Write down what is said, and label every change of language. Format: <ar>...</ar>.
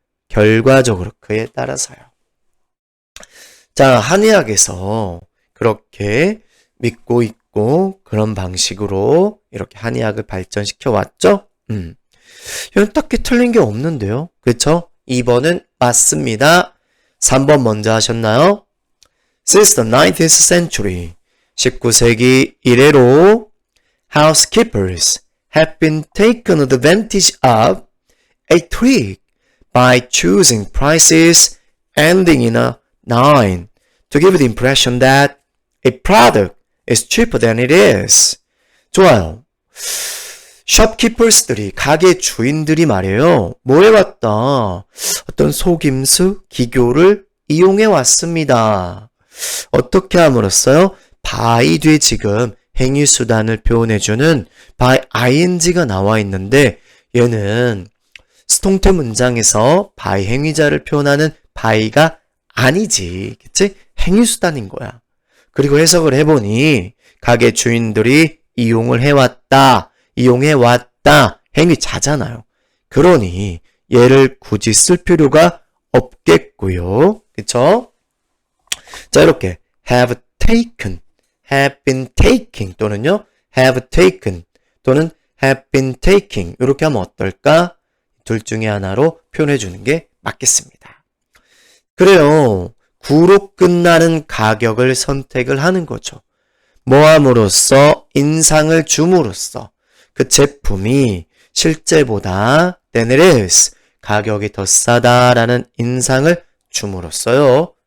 <ko>결과적으로 그에 따라서요. 자, 한의학에서 그렇게 믿고 있고 그런 방식으로 이렇게 한의학을 발전시켜 왔죠? 이건 딱히 틀린 게 없는데요. 그렇죠? 2번은 맞습니다. 3번 먼저 하셨나요?</ko> <en>Since the 19th century,</en> <ko>19세기 이래로</ko> <en>housekeepers have been taken advantage of a trick by choosing prices ending in a 9 to give the impression that a product is cheaper than it is.</en> <ko>좋아요. shopkeepers들이, 가게 주인들이 말이에요. 뭐 해왔다? 어떤 속임수, 기교를 이용해 왔습니다. 어떻게 함으로써요? by 뒤에 지금 행위수단을 표현해주는 by ing가 나와 있는데 얘는 수동태 문장에서 by 행위자를 표현하는 by가 아니지. 그치? 행위수단인 거야. 그리고 해석을 해보니 가게 주인들이 이용을 해왔다. 이용해왔다. 행위자잖아요. 그러니 얘를 굳이 쓸 필요가 없겠고요. 그쵸? 자, 이렇게</ko> <en>have taken, have been taking</en> <ko>또는요</ko> <en>have taken</en> <ko>또는</ko> <en>have been taking</en> <ko>이렇게 하면 어떨까? 둘 중에 하나로 표현해 주는 게 맞겠습니다. 그래요. 구로 끝나는 가격을 선택을 하는 거죠. 뭐함으로써? 인상을 줌으로써 그 제품이 실제보다</ko> <en>than it is</en> <ko>가격이 더 싸다라는 인상을 줌으로써요.</ko>